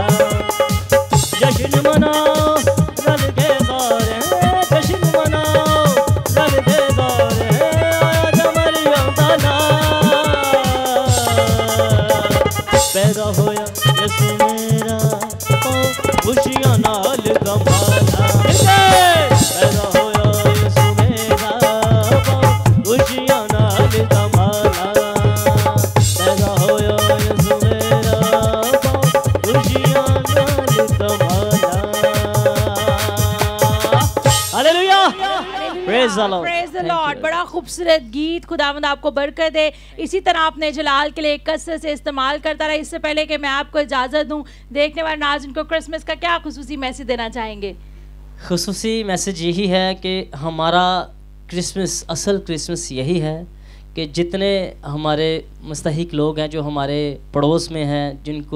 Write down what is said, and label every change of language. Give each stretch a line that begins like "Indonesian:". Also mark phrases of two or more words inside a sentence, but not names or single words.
Punjabi: جشن مناؤ رل کے سارے، جشن مناؤ رل کے سارے، آیا جا مریم دا پیدا ہویا یسو میرا، پاؤ خوشیاں نال تمالا. پیدا ہویا یسو میرا، پاؤ خوشیاں نال تمالا. پیدا ہویا یسو میرا، پاؤ خوشیاں نال تمالا.
English: Hallelujah. Praise the Lord. Praise the Lord.
Urdu: بڑا خوبصورت گیت، خداوند آپ کو برکت دے۔ اسی طرح اپنے جلال کے لیے کثرت سے استعمال کرتا رہا. اس سے پہلے کہ میں آپ کو اجازت دوں، دیکھنے والے ناظرین کو کرسمس کا کیا خصوصی میسج دینا چاہیں گے? خصوصی میسج یہی ہے کہ ہمارا کرسمس، اصل کرسمس یہی ہے کہ جتنے ہمارے مستحق لوگ ہیں، جو ہمارے پڑوس میں ہیں، جن کو